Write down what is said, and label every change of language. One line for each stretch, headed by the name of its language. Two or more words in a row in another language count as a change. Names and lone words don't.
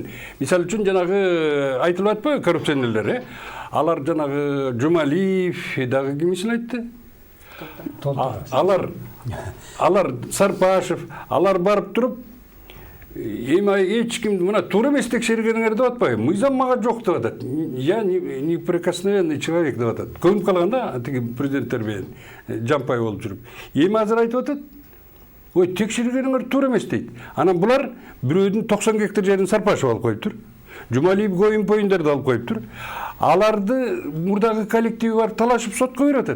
Kyrgyz: Мисалы үчүн жанагы айтылып атпайбы коррупционерлер, алар жанагы Жумалиев дагы кимисин айтты? Алар Сарпашев, алар барып туруп, эми эч ким мына туура эмес текшергениңер деп атпайбы? Мыйзам мага жок деп атат.
Russian: Я неприкосновенный человек
Kyrgyz: деп атат. Көнүп калганда тиги президенттер менен жампай болуп жүрүп. Эми азыр айтып атат. Ой, текшергениңер туура эмес дейт. Анан булар бирөөдүн 90 гектар жерин Сарпашев алып коюптур. Жумалиев коюн поюндарды алып коюптур. Аларды мурдагы коллективи барып талашып сотко берип атат.